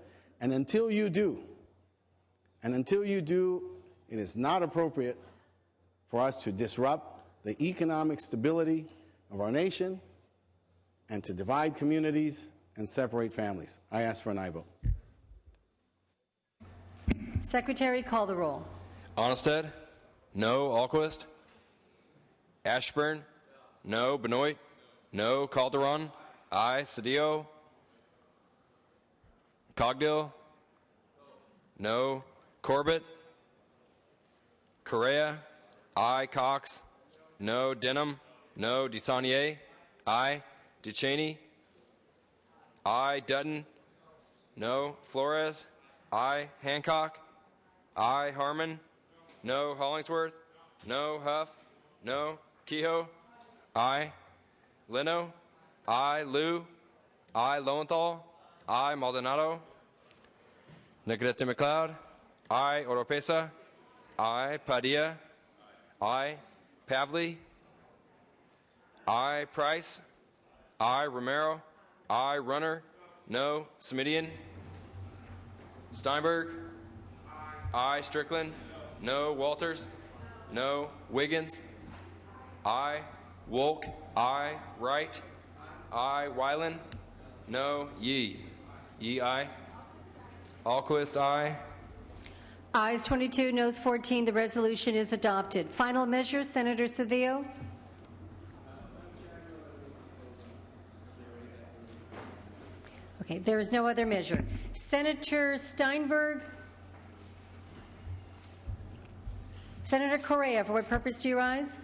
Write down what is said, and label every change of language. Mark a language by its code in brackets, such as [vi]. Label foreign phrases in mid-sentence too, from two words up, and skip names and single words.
[en] And until you do, it is not appropriate for us to disrupt the economic stability of our nation and to divide communities and separate families. I ask for an aye vote. Secretary, call the roll. Onnested? No. Alquist? Ashburn? No. Benoit? No. Calderon? Aye. Cedillo? Cogdill? No. Corbett? Correa? Aye. Cox? No. Denham? No. DeSaulnier? Aye. Ducheney? Aye. Dutton? No. Flores? Aye. Hancock? Aye. Harmon? No. Hollingsworth? No. Huff? No. Kehoe? Aye. Leno? Aye. Liu? Aye. Lowenthal? Aye. Maldonado? Negrete McLeod? Aye. Oropesa? Aye. Padilla? Aye. Pavley? Aye. Price? Aye. Romero? Aye. Runner? No. Smidian? Steinberg? Aye. Strickland? No. Walters? No. Wiggins? Aye. Wolk? Aye. Wright? Aye. Weiland? No. Yee? Yee, aye. Alquist, aye. Ayes 22, noes 14. The resolution is adopted. Final measure, Senator Cedillo. Okay, there is no other measure. Senator Steinberg. Senator Correa, for what purpose do you rise?